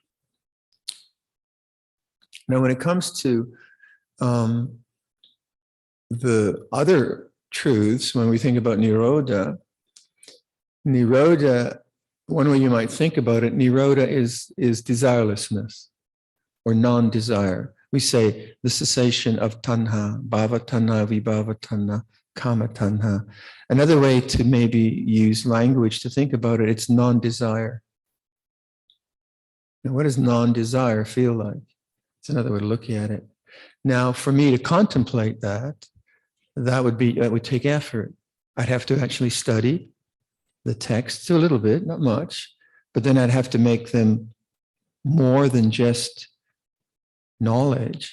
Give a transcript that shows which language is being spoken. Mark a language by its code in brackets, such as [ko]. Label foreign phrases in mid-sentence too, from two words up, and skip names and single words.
[en] Now, when it comes to the other truths, when we think about Nirodha, one way you might think about it, Nirodha is desirelessness or non-desire. We say the cessation of tanha, [pi] bhava tanha, vibhava tanha, kama tanha. [en] Another way to maybe use language to think about it, it's non-desire. Now, what does non-desire feel like? It's another way to look at it. Now, for me to contemplate that would take effort. I'd have to actually study the texts a little bit, not much, but then I'd have to make them more than just knowledge.